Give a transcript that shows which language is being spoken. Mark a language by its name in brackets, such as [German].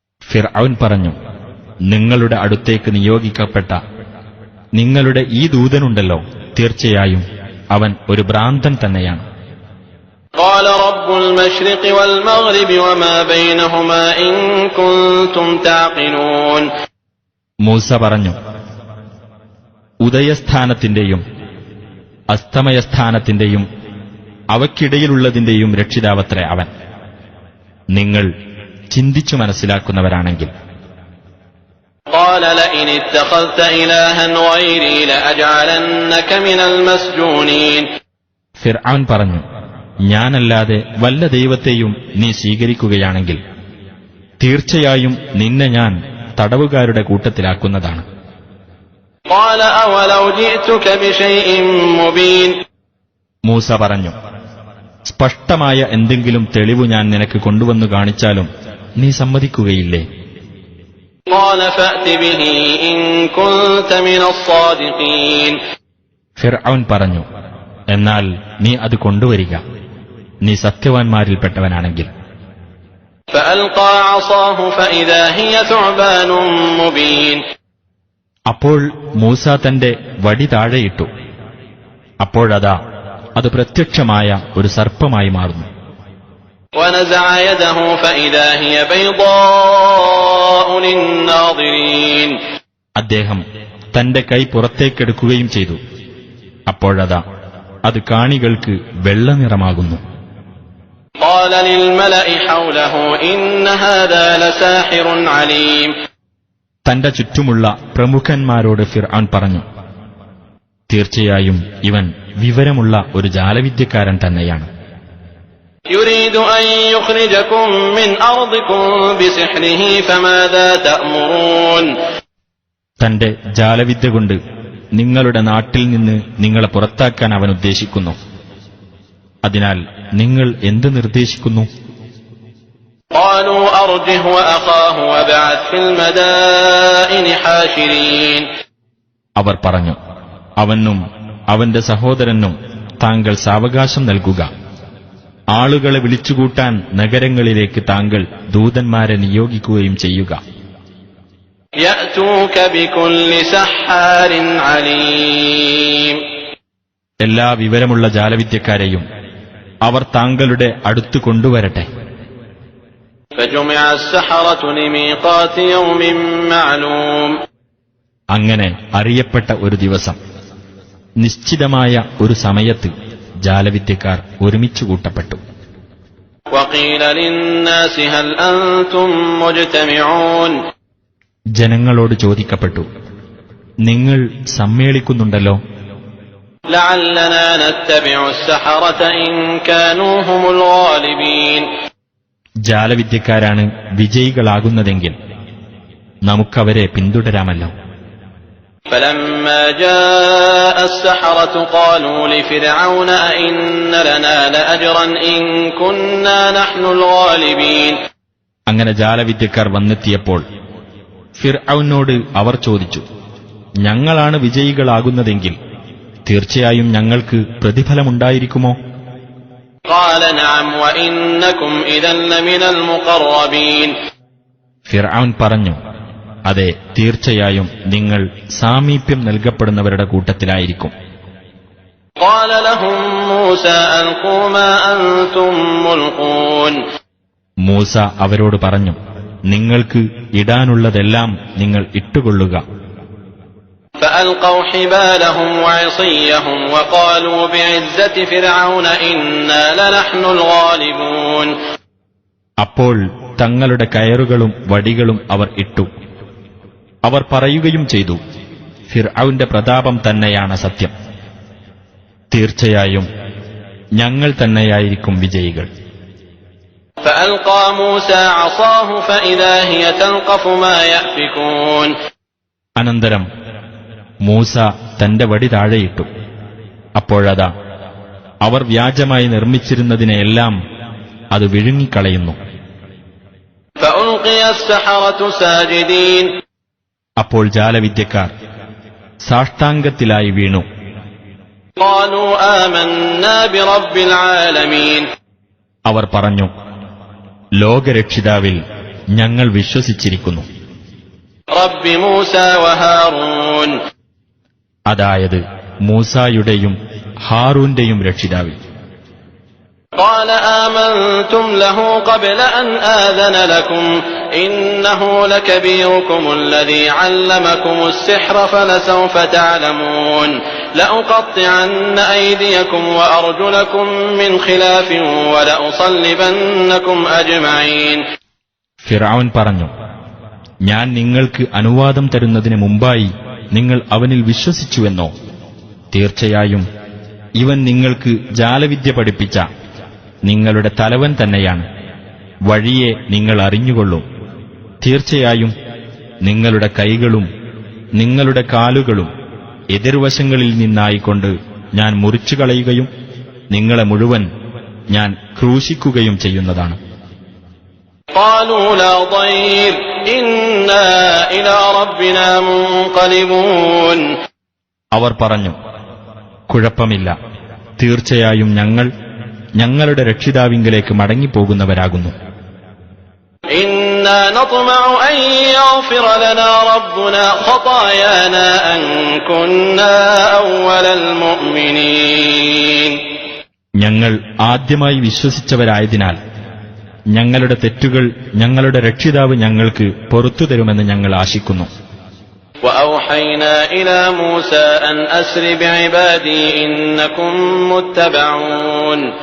[Malayalam] ഫിർഔൻ പറഞ്ഞു, നിങ്ങളുടെ അടുത്തേക്ക് നിയോഗിക്കപ്പെട്ട നിങ്ങളുടെ ഈ ദൂതനുണ്ടല്ലോ, തീർച്ചയായും അവൻ ഒരു ഭ്രാന്തൻ തന്നെയാണ്. [Arabic] قال رب المشرق والمغرب وما بينهما إن كنتم تعقلون [Malayalam] മൂസ പറഞ്ഞു, ഉദയസ്ഥാനത്തിന്റെയും അസ്തമയസ്ഥാനത്തിന്റെയും അവയ്ക്കിടയിലുള്ളതിന്റെയും രക്ഷിതാവത്രേ അവൻ, നിങ്ങൾ ചിന്തിച്ചു മനസ്സിലാക്കുന്നവരാണെങ്കിൽ. [Arabic] قال لئن اتخذت إلها غيري لأجعلنك من المسجونين [Malayalam] ഫിർഔൻ പറഞ്ഞു, ഞാനല്ലാതെ വല്ല ദൈവത്തെയും നീ സ്വീകരിക്കുകയാണെങ്കിൽ തീർച്ചയായും നിന്നെ ഞാൻ തടവുകാരുടെ കൂട്ടത്തിലാക്കുന്നതാണ്. [Arabic] قال أولو جئتك بشيء مبين [Malayalam] മൂസ പറഞ്ഞു, സ്പഷ്ടമായ എന്തെങ്കിലും തെളിവ് ഞാൻ നിനക്ക് കൊണ്ടുവന്നു കാണിച്ചാലും നീ സമ്മതിക്കുകയില്ലേ? [Arabic] قال فأت به إن كنت من الصادقين [Malayalam] ഫിർഔൻ പറഞ്ഞു, എന്നാൽ നീ അത് കൊണ്ടുവരിക, നീ സത്യവാൻമാരിൽപ്പെട്ടവനാണെങ്കിൽ. [Arabic] فألقى عصاه فإذا هي ثعبان مبين [Malayalam] അപ്പോൾ മൂസ തന്റെ വടി താഴെയിട്ടു. അപ്പോഴതാ അത് പ്രത്യക്ഷമായ ഒരു സർപ്പമായി മാറുന്നു. [Arabic] ونزع يده فإذا هي بيضاء للناظرين [Malayalam] അദ്ദേഹം തന്റെ കൈ പുറത്തേക്കെടുക്കുകയും ചെയ്തു. അപ്പോഴതാ അത് കാണികൾക്ക് വെള്ളനിറമാകുന്നു. [Arabic] قال للملأ حوله إن هذا لساحر عليم [Malayalam] തന്റെ ചുറ്റുമുള്ള പ്രമുഖന്മാരോട് ഫിർഔൻ പറഞ്ഞു, തീർച്ചയായും ഇവൻ വിവരമുള്ള ഒരു ജാലവിദ്യക്കാരൻ തന്നെയാണ്. [Arabic] يريد أن يخرجكم من أرضكم بسحره فماذا تأمرون [Malayalam] തന്റെ ജാലവിദ്യ കൊണ്ട് നിങ്ങളുടെ നാട്ടിൽ നിന്ന് നിങ്ങളെ പുറത്താക്കാൻ അവൻ ഉദ്ദേശിക്കുന്നു. അതിനാൽ നിങ്ങൾ എന്ത് നിർദ്ദേശിക്കുന്നു? [Arabic] قالوا أرجه وأخاه وابعث في المدائن حاشرين [Malayalam] അവർ പറഞ്ഞു, അവനും അവന്റെ സഹോദരനും താങ്കൾ സാവകാശം നൽകുക. ആളുകളെ വിളിച്ചുകൂട്ടാൻ നഗരങ്ങളിലേക്ക് താങ്കൾ ദൂതന്മാരെ നിയോഗിക്കുകയും ചെയ്യുക. [Arabic] يأتوك بكل سحار عليم [Malayalam] എല്ലാ വിവരമുള്ള ജാലവിദ്യക്കാരെയും അവർ താങ്കളുടെ അടുത്തു കൊണ്ടുവരട്ടെ. [Arabic] فجمع السحرة لميقات يوم معلوم [Malayalam] അങ്ങനെ അറിയപ്പെട്ട ഒരു ദിവസം, നിശ്ചിതമായ ഒരു സമയത്ത് ജാലവിദ്യക്കാർ ഒരുമിച്ചു കൂട്ടപ്പെട്ടു. [Arabic] وقيل للناس هل أنتم مجتمعون [Malayalam] ജനങ്ങളോട് ചോദിക്കപ്പെട്ടു, നിങ്ങൾ സമ്മേളിക്കുന്നുണ്ടല്ലോ? [Arabic] لعلنا نتبع السحرة إن كانوا هم الغالبين [Malayalam] ജാലവിദ്യക്കാരാണ് വിജയികളാകുന്നതെങ്കിൽ നമുക്കവരെ പിന്തുടരാമല്ലോ. [Arabic] فلما جاء السحرة قالوا لفرعون أئن لنا لأجرا إن كنا نحن الغالبين [Malayalam] അങ്ങനെ ജാലവിദ്യക്കാർ വന്നെത്തിയപ്പോൾ ഫിർഔനോട് അവർ ചോദിച്ചു, ഞങ്ങളാണ് വിജയികളാകുന്നതെങ്കിൽ തീർച്ചയായും ഞങ്ങൾക്ക് പ്രതിഫലമുണ്ടായിരിക്കുമോ? [Arabic] قال نعم وإنكم إذا لمن المقربين [Malayalam] ഫിർഔൻ പറഞ്ഞു, അതെ, തീർച്ചയായും നിങ്ങൾ സാമീപ്യം നൽകപ്പെടുന്നവരുടെ കൂട്ടത്തിലായിരിക്കും. [Arabic] قال لهم موسى ألقوا ما أنتم ملقون [Malayalam] മൂസ അവരോട് പറഞ്ഞു, നിങ്ങൾക്ക് ഇടാനുള്ളതെല്ലാം നിങ്ങൾ ഇട്ടുകൊള്ളുക. [Arabic] فألقوا حبالهم وعصيهم وقالوا بعزة فرعون إنا لنحن الغالبون [Malayalam] അപ്പോൾ തങ്ങളുടെ കയറുകളും വടികളും അവർ ഇട്ടു. അവർ പറയുകയും ചെയ്തു, ഫിർഔന്റെ പ്രതാപം തന്നെയാണ് സത്യം. തീർച്ചയായും ഞങ്ങൾ തന്നെയായിരിക്കും വിജയികൾ. [Arabic] فألقى موسى عصاه فإذا هي تلقف ما يأفكون [Malayalam] അനന്തരം മൂസ തന്റെ വടി താഴെയിട്ടു. അപ്പോഴതാ അവർ വ്യാജമായി നിർമ്മിച്ചിരുന്നതിനെയെല്ലാം അത് വിഴുങ്ങിക്കളയുന്നു. [Arabic] فألقي السحرة ساجدين [Malayalam] അപ്പോൾ ജാലവിദ്യക്കാർ സാഷ്ടാംഗത്തിലായി വീണു. [Arabic] قالوا آمنا برب العالمين [Malayalam] അവർ പറഞ്ഞു, ലോകരക്ഷിതാവിൽ ഞങ്ങൾ വിശ്വസിച്ചിരിക്കുന്നു. [Arabic] رب موسى وهارون [Malayalam] അതായത് മൂസായുടെയും ഹാറൂന്റെയും രക്ഷിതാവിൽ. [Arabic] قال آمنتم له قبل أن آذن لكم إنه لكبيركم الذي علمكم السحر فلسوف تعلمون لأقطعن أيديكم وأرجلكم من خلاف ولأصلبنكم أجمعين [Malayalam] ഫിർഔൻ പറഞ്ഞു, ഞാൻ നിങ്ങൾക്ക് അനുവാദം തരുന്നതിന് മുമ്പായി നിങ്ങൾ അവനിൽ വിശ്വസിച്ചുവെന്നോ? തീർച്ചയായും ഇവൻ നിങ്ങൾക്ക് ജാലവിദ്യ പഠിപ്പിച്ച നിങ്ങളുടെ തലവൻ തന്നെയാണ്. വഴിയെ നിങ്ങൾ അറിഞ്ഞുകൊള്ളൂ. തീർച്ചയായും നിങ്ങളുടെ കൈകളും നിങ്ങളുടെ കാലുകളും എതിർവശങ്ങളിൽ നിന്നായിക്കൊണ്ട് ഞാൻ മുറിച്ചുകളയുകയും നിങ്ങളെ മുഴുവൻ ഞാൻ ക്രൂശിക്കുകയും ചെയ്യുന്നതാണ്. [Arabic] قالوا لا ضير إنا إلى ربنا منقلبون. [Malayalam] അവർ പറഞ്ഞു, കുഴപ്പമില്ല, തീർച്ചയായും ഞങ്ങൾ ഞങ്ങളുടെ രക്ഷിതാവിങ്കലേക്ക് മടങ്ങിപ്പോകുന്നവരാകുന്നു. [Arabic] إنا نطمع أن يغفر لنا ربنا خطايانا أن كنا أول المؤمنين. [Malayalam] ഞങ്ങൾ ആദ്യമായി വിശ്വസിച്ചവരായതിനാൽ ഞങ്ങളുടെ തെറ്റുകൾ ഞങ്ങളുടെ രക്ഷിതാവ് ഞങ്ങൾക്ക് പൊറത്തു തരുമെന്ന് ഞങ്ങൾ ആശിക്കുന്നു. [Arabic] وأوحينا إلى موسى أن أسر بعبادي إنكم متبعون.